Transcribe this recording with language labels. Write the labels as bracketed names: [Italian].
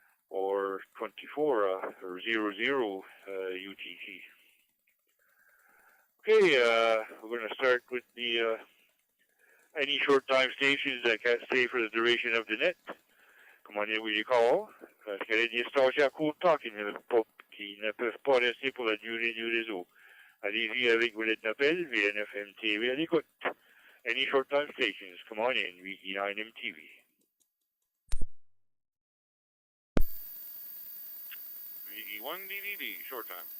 [English] Or 24 or 00 UTC. Okay, we're going to start with the any short time stations that can't stay for the duration of the net. Come on in with your call. [French] Parce qu'il y a des stations à court temps qui ne peuvent pas rester pour la durée du réseau. Allez-y avec vos lettres d'appel, VNFMTV à l'écoute. [English] Any short time stations, come on in, VE9MTV. VE1DDD, short time.